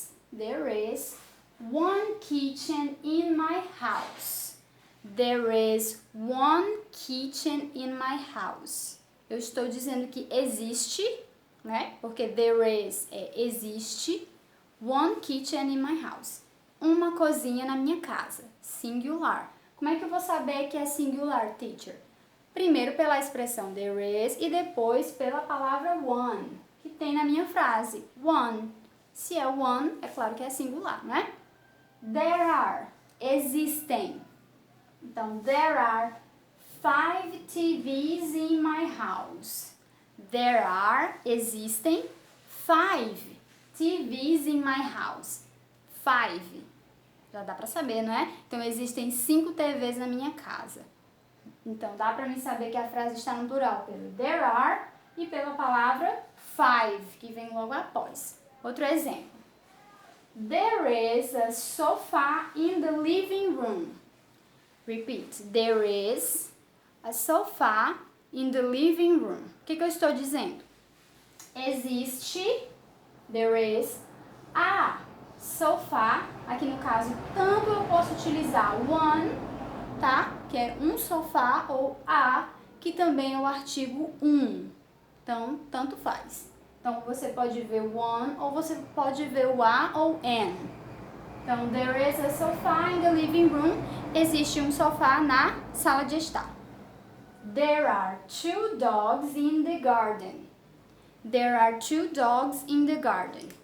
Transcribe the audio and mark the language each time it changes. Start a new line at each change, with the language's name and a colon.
English: There is one kitchen in my house. There is one kitchen in my house.
Portuguese: Eu estou dizendo que existe, né? Porque
English: there is
Portuguese: existe.
English: One kitchen in my house.
Portuguese: Uma cozinha na minha casa. Singular. Como é que eu vou saber que é singular, teacher? Primeiro pela expressão
English: there is
Portuguese: e depois pela palavra one, que tem na minha frase. One. Se é one, é claro que é singular, né?
English: There are. Existem. Então, there are 5 TVs in my house. There are, existem, 5 TVs in my house.
Portuguese: 5. Já dá pra saber, não é? Então, existem 5 TVs na minha casa. Então, dá pra mim saber que a frase está no plural pelo
English: there are
Portuguese: e pela palavra 5, que vem logo após. Outro exemplo.
English: There is a sofa in the living room. Repeat. There is a sofa in the living room.
Portuguese: O que eu estou dizendo? Existe,
English: there is,
Portuguese: a sofá. Aqui no caso, tanto eu posso utilizar one, tá? Que é um sofá, ou a, que também é o artigo um. Então, tanto faz. Então, você pode ver one, ou você pode ver o a ou an. Então,
English: there is a sofa in the living room.
Portuguese: Existe um sofá na sala de estar.
English: There are 2 dogs in the garden. There are 2 dogs in the garden.